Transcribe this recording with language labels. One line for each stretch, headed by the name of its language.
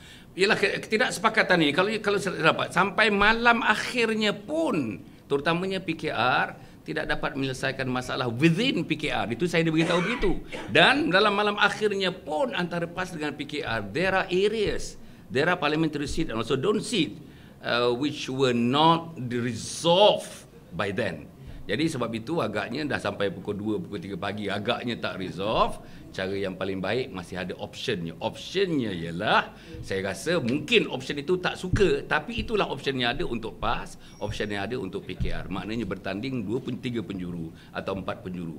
Malay: Ialah ketidaksepakatan ini kalau dapat sampai malam akhirnya pun, terutamanya PKR tidak dapat menyelesaikan masalah within PKR. Itu saya diberitahu begitu. Dan dalam malam akhirnya pun antara PAS dengan PKR,
English: there are areas, there are parliamentary seat and also don't seat which were not resolved by then.
Malay: Jadi sebab itu agaknya dah sampai pukul 2, pukul 3 pagi agaknya tak resolve. Cara yang paling baik masih ada optionnya. Optionnya ialah saya rasa mungkin option itu tak suka, tapi itulah option yang ada untuk PAS, option yang ada untuk PKR. Maknanya bertanding 3 penjuru atau 4 penjuru.